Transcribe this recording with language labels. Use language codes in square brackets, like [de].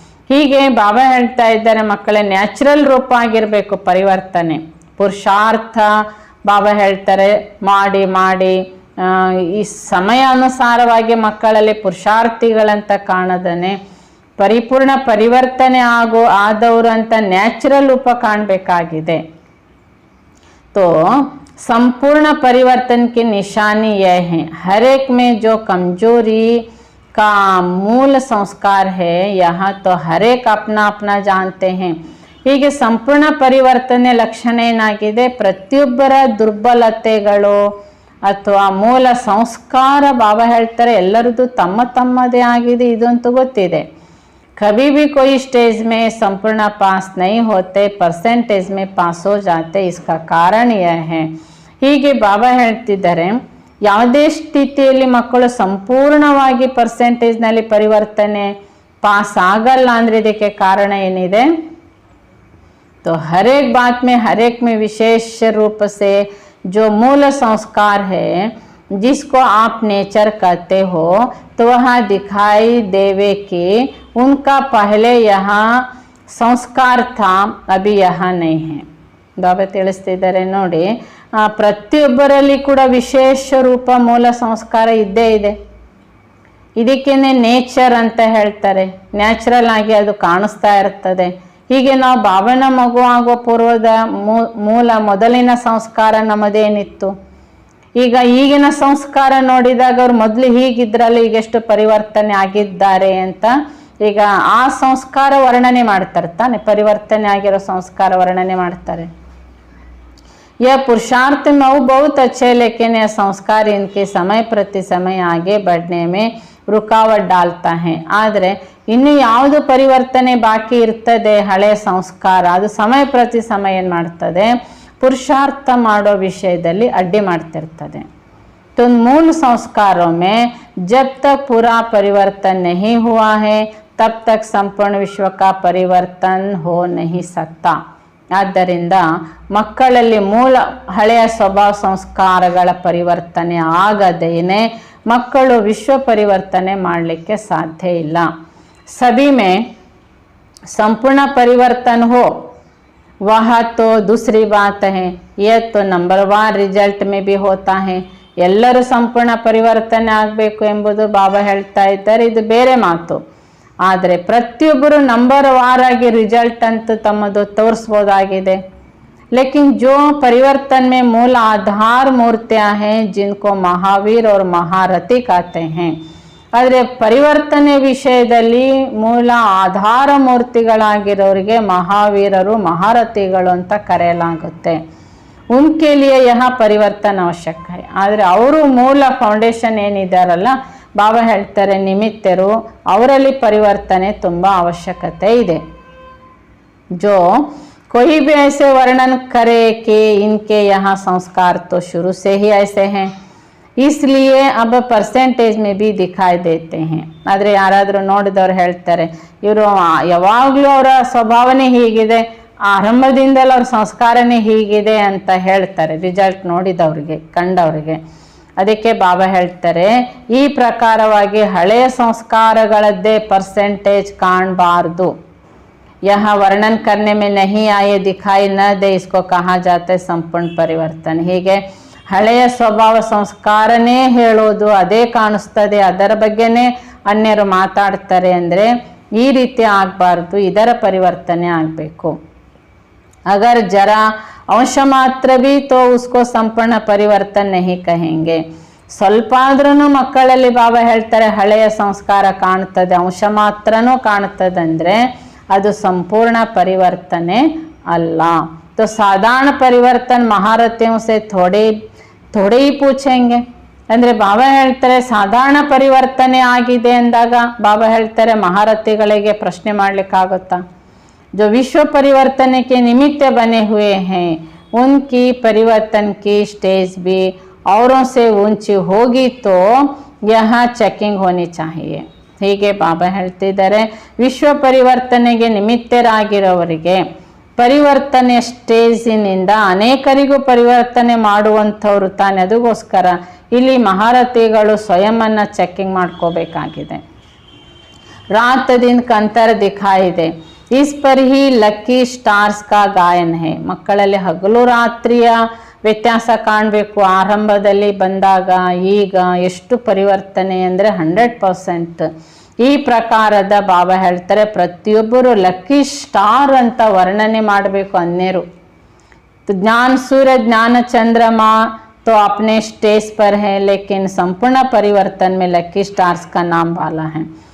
[kn] ಹೀಗೆ ಬಾಬಾ ಹೇಳ್ತಾ ಇದ್ದಾರೆ, ಮಕ್ಕಳೇ ನ್ಯಾಚುರಲ್ ರೂಪ ಆಗಿರಬೇಕು ಪರಿವರ್ತನೆ. ಪುರುಷಾರ್ಥ ಬಾಬಾ ಹೇಳ್ತಾರೆ ಮಾಡಿ ಮಾಡಿ ಈ ಸಮಯ ಅನುಸಾರವಾಗಿ ಮಕ್ಕಳಲ್ಲಿ ಪುರುಷಾರ್ಥಿಗಳಂತ ಕಾಣದನೆ ಪರಿಪೂರ್ಣ ಪರಿವರ್ತನೆ ಆದವರು ಅಂತ ನ್ಯಾಚುರಲ್ ರೂಪ ಕಾಣಬೇಕಾಗಿದೆ. [hi] तो संपूर्ण परिवर्तन की निशानी यह है, हर एक में जो कमजोरी का मूल संस्कार है, यहाँ तो हर एक अपना अपना जानते हैं. [kn] ಹೀಗೆ ಸಂಪೂರ್ಣ ಪರಿವರ್ತನೆ ಲಕ್ಷಣ ಏನಾಗಿದೆ? ಪ್ರತಿಯೊಬ್ಬರ ದುರ್ಬಲತೆಗಳು ಅಥವಾ ಮೂಲ ಸಂಸ್ಕಾರ ಬಾಬಾ ಹೇಳ್ತಾರೆ ಎಲ್ಲರದ್ದು ತಮ್ಮ ತಮ್ಮದೇ ಆಗಿದೆ, ಇದಂತೂ ಗೊತ್ತಿದೆ. [hi] कभी भी कोई स्टेज में संपूर्ण पास नहीं होते, परसेंटेज में पास हो जाते. इसका कारण यह है. [kn] ಹೀಗೆ ಬಾಬಾ ಹೇಳ್ತಿದ್ದಾರೆ ಯಾವುದೇ ಸ್ಥಿತಿಯಲ್ಲಿ ಮಕ್ಕಳು ಸಂಪೂರ್ಣವಾಗಿ ಪರ್ಸೆಂಟೇಜ್ನಲ್ಲಿ ಪರಿವರ್ತನೆ ಪಾಸ್ ಆಗಲ್ಲ ಅಂದ್ರೆ ಇದಕ್ಕೆ ಕಾರಣ ಏನಿದೆ? [hi] तो हर एक बात में हर एक में विशेष रूप से जो मूल संस्कार है, जिसको आप नेचर कहते हो, तो वह दिखाई देवे कि उनका पहले यहाँ संस्कार था, अभी यहाँ नहीं है. [kn] ಬಾಬಾ ತಿಳಿಸ್ತಿದ್ದಾರೆ ನೋಡಿ, ಪ್ರತಿಯೊಬ್ಬರಲ್ಲಿ ಕೂಡ ವಿಶೇಷ ರೂಪ ಮೂಲ ಸಂಸ್ಕಾರ ಇದ್ದೇ ಇದೆ. ಇದಕ್ಕೇನೆ ನೇಚರ್ ಅಂತ ಹೇಳ್ತಾರೆ. ನ್ಯಾಚುರಲ್ ಆಗಿ ಅದು ಕಾಣಿಸ್ತಾ ಇರ್ತದೆ. ಹೀಗೆ ನಾವು ಬಾಬನ ಮಗು ಆಗೋ ಪೂರ್ವದ ಮೊದಲಿನ ಸಂಸ್ಕಾರ ನಮ್ಮದೇನಿತ್ತು, ಈಗ ಈಗಿನ ಸಂಸ್ಕಾರ ನೋಡಿದಾಗ ಅವ್ರು ಮೊದಲು ಹೀಗಿದ್ರಲ್ಲ, ಈಗೆಷ್ಟು ಪರಿವರ್ತನೆ ಆಗಿದ್ದಾರೆ ಅಂತ ಈಗ ಆ ಸಂಸ್ಕಾರ ವರ್ಣನೆ ಮಾಡ್ತಾರೆ ತಾನೆ. ಪರಿವರ್ತನೆ ಆಗಿರೋ ಸಂಸ್ಕಾರ ವರ್ಣನೆ ಮಾಡ್ತಾರೆ. [hi] यह पुरुषार्थ में वो बहुत अच्छे, लेकिन यह संस्कार इनके समय प्रति समय आगे बढ़ने में रुकावट डालता है. [kn] ಆದರೆ ಇನ್ನು ಯಾವುದು ಪರಿವರ್ತನೆ ಬಾಕಿ ಇರ್ತದೆ ಹಳೆ ಸಂಸ್ಕಾರ, ಅದು ಸಮಯ ಪ್ರತಿ ಸಮಯ ಏನು ಮಾಡ್ತದೆ? पुरुषार्थ ಮಾಡೋ ವಿಷಯದಲ್ಲಿ ಅಡ್ಡಿ ಮಾಡ್ತಿರ್ತದೆ. [hi] तो मूल संस्कारों में जब तक पूरा परिवर्तन नहीं हुआ है, तब तक संपूर्ण विश्व का परिवर्तन हो नहीं सकता. [kn] ಆದ್ದರಿಂದ ಮಕ್ಕಳಲ್ಲಿ ಮೂಲ ಹಳೆಯ ಸ್ವಭಾವ ಸಂಸ್ಕಾರಗಳ ಪರಿವರ್ತನೆ ಆಗದೇನೆ ಮಕ್ಕಳು ವಿಶ್ವ ಪರಿವರ್ತನೆ ಮಾಡಲಿಕ್ಕೆ ಸಾಧ್ಯ ಇಲ್ಲ. [hi] सभी में संपूर्ण परिवर्तन हो वह तो दूसरी बात है, यह तो नंबर 1 रिजल्ट में भी होता है. [kn] ಎಲ್ಲರೂ ಸಂಪೂರ್ಣ ಪರಿವರ್ತನೆ ಆಗಬೇಕು ಎಂಬುದು ಬಾಬಾ ಹೇಳ್ತಾ ಇದ್ದಾರೆ, ಇದು ಬೇರೆ ಮಾತು. ಆದರೆ ಪ್ರತಿಯೊಬ್ಬರು ನಂಬರ್ 1 ಆಗಿ ರಿಸಲ್ಟ್ ಅಂತ ತಮ್ಮದು ತೋರಿಸ್ಬೋದಾಗಿದೆ. [hi] लेकिन जो परिवर्तन में मूल आधार मूर्तियां हैं, जिनको महावीर और महारथी कहते हैं. [kn] ಆದರೆ ಪರಿವರ್ತನೆ ವಿಷಯದಲ್ಲಿ ಮೂಲ ಆಧಾರ ಮೂರ್ತಿಗಳಾಗಿರೋರಿಗೆ ಮಹಾವೀರರು ಮಹಾರಥಿಗಳು ಅಂತ ಕರೆಯಲಾಗುತ್ತೆ. [hi] उनके लिए यहाँ ಪರಿವರ್ತನ ಅವಶ್ಯಕ है. [kn] ಆದರೆ ಅವರು ಮೂಲ ಫೌಂಡೇಶನ್ ಏನಿದಾರಲ್ಲ, ಬಾಬಾ ಹೇಳ್ತಾರೆ ನಿಮಿತ್ತರು, ಅವರಲ್ಲಿ ಪರಿವರ್ತನೆ ತುಂಬ ಅವಶ್ಯಕತೆ ಇದೆ. [hi] जो कोई भी ऐसे वर्णन करे कि इनके यहाँ संस्कार तो शुरू से ही ऐसे हैं, इसलिए अब परसेंटेज में भी दिखाई देते हैं. [kn] ಆದರೆ ಯಾರಾದರೂ ನೋಡಿದವ್ರು ಹೇಳ್ತಾರೆ ಇವರು ಯಾವಾಗಲೂ ಅವರ ಸ್ವಭಾವನೆ ಹೀಗಿದೆ, ಆರಂಭದಿಂದಲೂ ಅವ್ರ ಸಂಸ್ಕಾರನೇ ಹೀಗಿದೆ ಅಂತ ಹೇಳ್ತಾರೆ ರಿಸಲ್ಟ್ ನೋಡಿದವ್ರಿಗೆ, ಕಂಡವ್ರಿಗೆ. ಅದಕ್ಕೆ ಬಾಬಾ ಹೇಳ್ತಾರೆ ಈ ಪ್ರಕಾರವಾಗಿ ಹಳೆಯ ಸಂಸ್ಕಾರಗಳದ್ದೇ ಪರ್ಸೆಂಟೇಜ್ ಕಾಣಬಾರ್ದು. [hi] यहाँ वर्णन करने में नहीं आए, दिखाई न दे, इसको कहा जाता है संपूर्ण परिवर्तन. [kn] ಹೀಗೆ ಹಳೆಯ ಸ್ವಭಾವ ಸಂಸ್ಕಾರನೇ ಹೇಳೋದು, ಅದೇ ಕಾಣಿಸ್ತದೆ, ಅದರ ಬಗ್ಗೆನೇ ಅನ್ಯರು ಮಾತಾಡ್ತಾರೆ ಅಂದರೆ ಈ ರೀತಿ ಆಗಬಾರ್ದು, ಇದರ ಪರಿವರ್ತನೆ ಆಗಬೇಕು. [hi] अगर जरा अंश मात्र भी तो उसको संपूर्ण परिवर्तन नहीं कहेंगे. [kn] ಸ್ವಲ್ಪ ಆದ್ರೂ ಮಕ್ಕಳಲ್ಲಿ ಬಾಬಾ ಹೇಳ್ತಾರೆ ಹಳೆಯ ಸಂಸ್ಕಾರ ಕಾಣ್ತದೆ, ಅಂಶ ಮಾತ್ರನೂ ಕಾಣ್ತದೆ ಅಂದರೆ ಅದು ಸಂಪೂರ್ಣ ಪರಿವರ್ತನೆ ಅಲ್ಲ. [hi] तो साधारण परिवर्तन महारथियों से थोड़े ही पूछेंगे. [kn] ಅಂದರೆ ಬಾಬಾ ಹೇಳ್ತಾರೆ ಸಾಧಾರಣ ಪರಿವರ್ತನೆ ಆಗಿದೆ ಅಂದಾಗ ಬಾಬಾ ಹೇಳ್ತಾರೆ ಮಹಾರಥಿಗಳಿಗೆ ಪ್ರಶ್ನೆ ಮಾಡ್ಲಿಕ್ಕಾಗುತ್ತಾ? [hi] जो विश्व परिवर्तन के निमित्त बने हुए हैं, उनकी परिवर्तन की स्टेज भी औरों से ऊंची होगी तो यहाँ चेकिंग होनी चाहिए. [kn] ಹೀಗೆ ಬಾಬಾ ಹೇಳ್ತಿದ್ದಾರೆ ವಿಶ್ವ ಪರಿವರ್ತನೆಗೆ ನಿಮಿತ್ತರಾಗಿರೋವರಿಗೆ ಪರಿವರ್ತನೆ ಸ್ಟೇಜಿನಿಂದ ಅನೇಕರಿಗೂ ಪರಿವರ್ತನೆ ಮಾಡುವಂಥವ್ರು ತಾನೆ. ಅದಕ್ಕೋಸ್ಕರ ಇಲ್ಲಿ ಮಹಾರಥಿಗಳು ಸ್ವಯಂನ ಚೆಕಿಂಗ್ ಮಾಡ್ಕೋಬೇಕಾಗಿದೆ. [hi] ರಾತ್ ದಿನ ಕಂತರ ದಿಖಾಯಿ ದೆ, is per he lucky stars ಕಾ ಗಾಯನ ಹೇ. [kn] ಮಕ್ಕಳಲ್ಲಿ ಹಗಲು ರಾತ್ರಿಯ ವ್ಯತ್ಯಾಸ ಕಾಣಬೇಕು. ಆರಂಭದಲ್ಲಿ ಬಂದಾಗ ಈಗ ಎಷ್ಟು ಪರಿವರ್ತನೆ ಅಂದರೆ 100%. ಈ ಪ್ರಕಾರದ ಬಾಬಾ ಹೇಳ್ತಾರೆ ಪ್ರತಿಯೊಬ್ಬರು ಲಕ್ಕಿ ಸ್ಟಾರ್ ಅಂತ ವರ್ಣನೆ ಮಾಡಬೇಕು. ಅನ್ಯರು [hi] ज्ञान सूर्य ज्ञान चंद्रमा तो अपने स्टेज पर है, लेकिन संपूर्ण परिवर्तन में लकी स्टार्स का नाम वाला है.